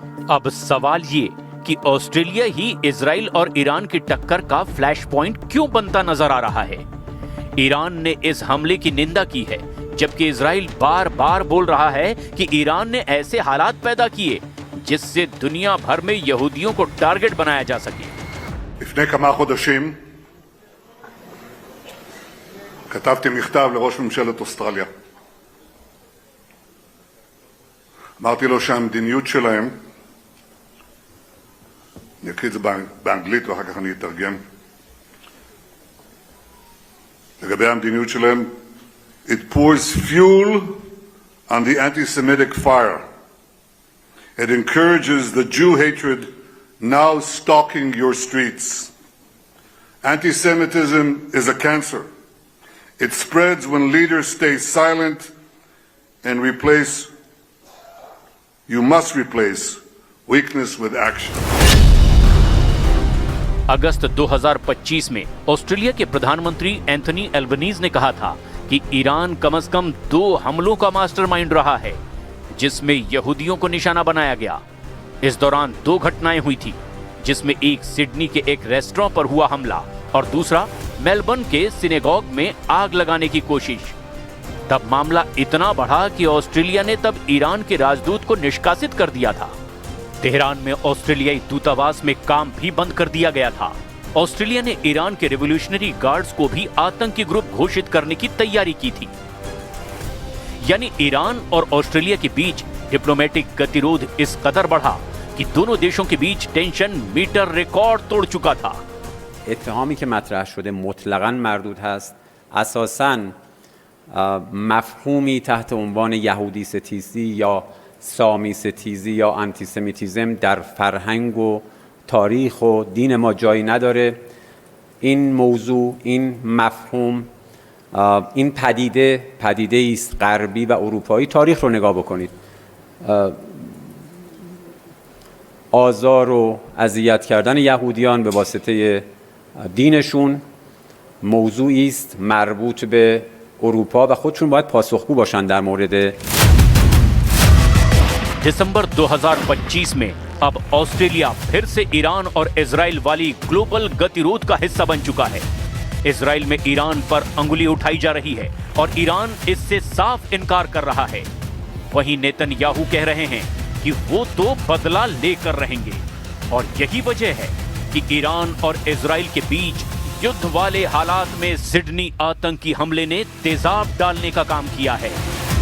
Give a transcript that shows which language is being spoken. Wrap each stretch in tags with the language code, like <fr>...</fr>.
<hi>अब सवाल ये कि ऑस्ट्रेलिया ही इजराइल और ईरान की टक्कर का फ्लैश पॉइंट क्यों बनता नजर आ रहा है। ईरान ने इस हमले की निंदा की है, जबकि इजराइल बार बार बोल रहा है कि ईरान ने ऐसे हालात पैदा किए जिससे दुनिया भर में यहूदियों को टारगेट बनाया जा सके।</hi> <he>לפני כמה חודשים כתבתי מכתב לראש ממשלת אוסטרליה. אמרתי לו שהמדיניות שלהם, אני אקריא את זה באנגלית ואחר כך אני אתרגם, לגבי המדיניות שלהם,</he> <en>it pours fuel on the anti-Semitic fire. It encourages the Jew hatred now stalking your streets. Anti-Semitism is a cancer. It spreads when leaders stay silent and you must replace weakness with action.</en> <hi>अगस्त 2025 में Australia के प्रधानमंत्री Anthony Albanese ने कहा था कि Iran कम से कम 2 हमलों का मास्टरमाइंड रहा है, जिसमें यहूदियों को निशाना बनाया गया। इस दौरान 2 घटनाएं हुई थी, जिसमें एक सिडनी के एक रेस्टोरेंट पर हुआ हमला और दूसरा मेलबर्न के सिनेगॉग में आग लगाने की कोशिश। तब मामला इतना बढ़ा कि ऑस्ट्रेलिया ने तब ईरान के राजदूत को निष्कासित कर दिया था। तेहरान में ऑस्ट्रेलियाई दूतावास में काम भी बंद कर दिया गया था। ऑस्ट्रेलिया ने ईरान के रिवॉल्यूशनरी गार्ड्स को भी आतंकी ग्रुप घोषित करने की तैयारी की थी। यानी ईरान और ऑस्ट्रेलिया के बीच डिप्लोमेटिक गतिरोध इस कदर बढ़ा कि दोनों देशों के बीच टेंशन मीटर रिकॉर्ड तोड़ चुका था।</hi> <fa>اتهامی که مطرح شده مطلقاً مردود هست. اساساً مفهومی تحت عنوان یهودی ستیزی یا سامی ستیزی یا آنتیسمیتیزم در فرهنگ و تاریخ و دین ما جایی نداره. این موضوع، این مفهوم، این پدیده است غربی و اروپایی. تاریخ رو نگاه بکنید. آزار و اذیت کردن یهودیان به واسطه دینشون موضوعی است مربوط به اروپا و خودشون باید پاسخگو باشن در مورد.</fa> <hi>दिसंबर 2025 में अब ऑस्ट्रेलिया फिर से ईरान और इजराइल वाली ग्लोबल गतिरोध का हिस्सा बन चुका है। इजराइल में ईरान पर अंगुली उठाई जा रही है और ईरान इससे साफ इनकार कर रहा है। वहीं नेतन्याहू कह रहे हैं कि वो तो बदला लेकर रहेंगे और यही वजह है कि ईरान और इजराइल के बीच युद्ध वाले हालात में सिडनी आतंकी हमले ने तेजाब डालने का काम किया है।</hi>